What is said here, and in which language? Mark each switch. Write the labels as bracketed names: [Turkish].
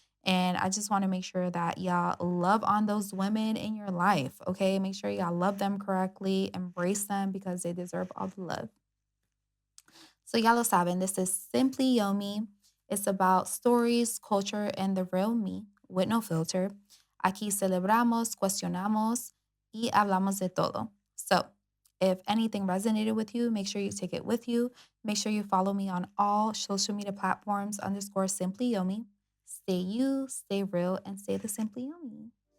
[English] And I just want to make sure that y'all love on those women in your life, okay? Make sure y'all love them correctly, embrace them because they deserve all the love. So, [Spanish] ya lo saben, [English] this is Simply Yomi. It's about stories, culture, and the real me with no filter. [Spanish] Aquí celebramos, cuestionamos, y hablamos de todo. [English] So, if anything resonated with you, make sure you take it with you. Make sure you follow me on all social media platforms _Simply Yomi. Stay you, stay real, and stay the Simply Yomi.